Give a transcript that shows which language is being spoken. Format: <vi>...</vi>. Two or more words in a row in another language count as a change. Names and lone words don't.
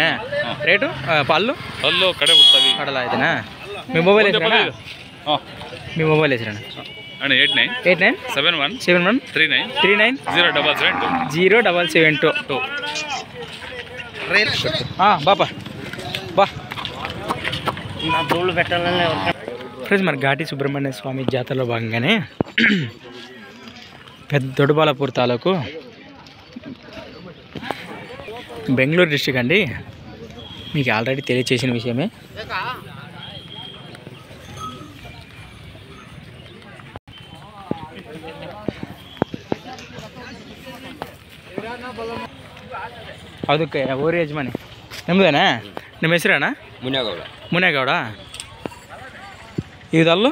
<kn>ರೇಟು ಅಲ್ಲೂ ಕಡೆ ಬಿಡ್ತಾವೆ ಕಡಲ ಆಯ್ತನಾ? ನಿಮ್ಮ ಮೊಬೈಲ್ ಹೆಸರಣ್ಣ? ನಿಮ್ಮ ಮೊಬೈಲ್ ಹೆಸರಣ್ಣ? ಅಣ್ಣ 89713939 ಹಾಂ ಬಾಪ ಬಾ</kn> <te>ఫ్రెండ్స్ మరి ఘాటి సుబ్రహ్మణ్య స్వామి జాతరలో భాగంగానే దొడ్డబాలపూర్ తాలూకు బెంగళూరు డిస్ట్రిక్ట్ అండి. మీకు ఆల్రెడీ తెలియచేసిన విషయమే.</te> <kn>ಅದಕ್ಕೆ ಊರಿ ಯಜಮಾನಿ ನಿಮ್ಮದೇನಾ? ನಿಮ್ಮ ಹೆಸರೇನ? ಮುನೇಗೌಡ. ಇದಲ್ಲು</kn>